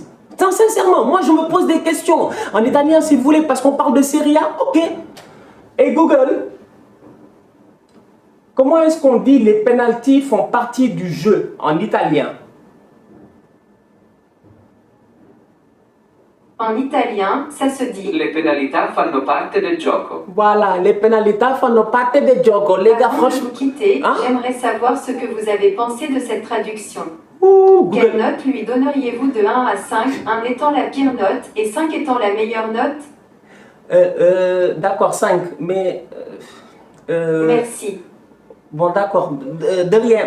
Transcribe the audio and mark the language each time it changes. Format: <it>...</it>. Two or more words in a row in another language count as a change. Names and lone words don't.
<fr>Non, sincèrement, moi je me pose des questions. En italien, si vous voulez, parce qu'on parle de Serie A, ok. Et Google, comment est-ce qu'on dit les pénaltys font partie du jeu en italien? En italien, ça se dit.</fr> <it>Le penalità fanno parte del gioco.</it> <fr>Voilà, les pénalités</fr> <it>fanno parte del gioco.</it> <fr>Les gars, Avant de franchement. vous quitter, Hein? j'aimerais savoir ce que vous avez pensé de cette traduction. Ouh, Quelle Google. note lui donneriez-vous de 1 à 5, 1 étant la pire note et 5 étant la meilleure note? D'accord, 5, mais... Merci. Bon, d'accord, de rien.</fr>